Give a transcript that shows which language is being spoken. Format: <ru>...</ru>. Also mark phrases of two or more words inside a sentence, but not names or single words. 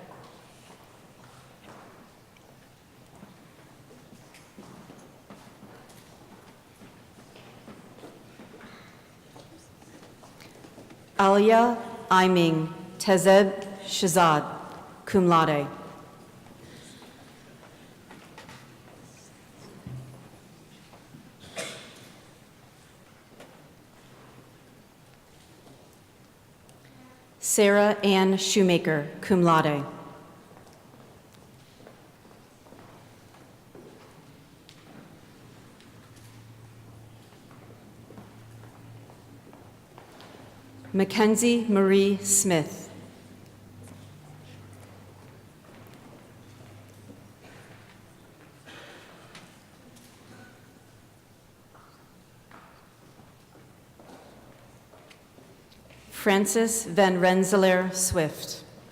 <en>Alia Aiming Tezeb Shazad,</en> <la>cum laude.</la> <en>Sarah Ann Shoemaker,</en> <la>cum laude.</la> <en>Mackenzie Marie Smith. Francis Van Rensselaer Swift.</en>